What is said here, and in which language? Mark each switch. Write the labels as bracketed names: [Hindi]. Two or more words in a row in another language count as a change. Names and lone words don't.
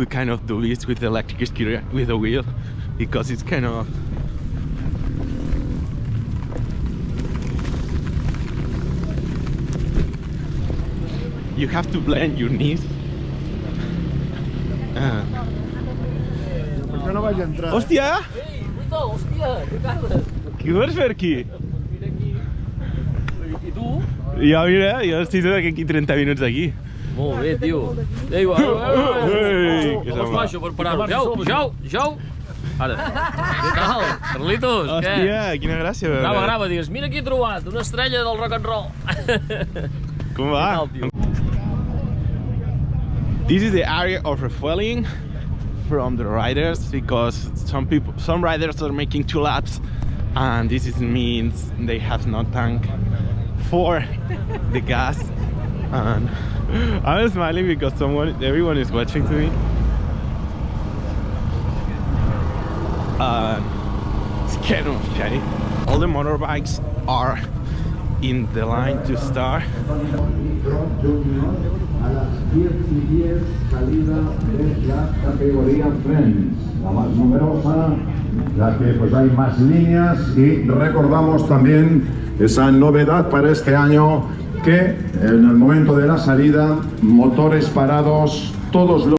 [English] kind of dualies with the electric scooter with a wheel, because it's kind of you have to blend your knees. [Catalan] Hòstia! Què vols fer aquí? I tu? Ja, mira, jo estic aquí 30 minuts aquí. Molt bé, tio. Ei, vols baixo per parar-ho? Jau! Ara. Què tal? Carlitos, què? Hòstia, quina gràcia. Grava, digues, mira qui he trobat, una estrella del [English] rock and roll. [Catalan] Com va? Què tal, tio? [English] This is the area of refueling from the riders, because some riders are making 2 laps, and this means they have no tank for the gas. And I'm smiling because everyone is watching to me. It's kind of funny. All the motorbikes are in the line to start. [Spanish] A las 10:10 salida de la categoría Friends, la más numerosa, la que pues hay más líneas, y recordamos también esa novedad para este año, que en el momento de la salida, motores parados, todos los...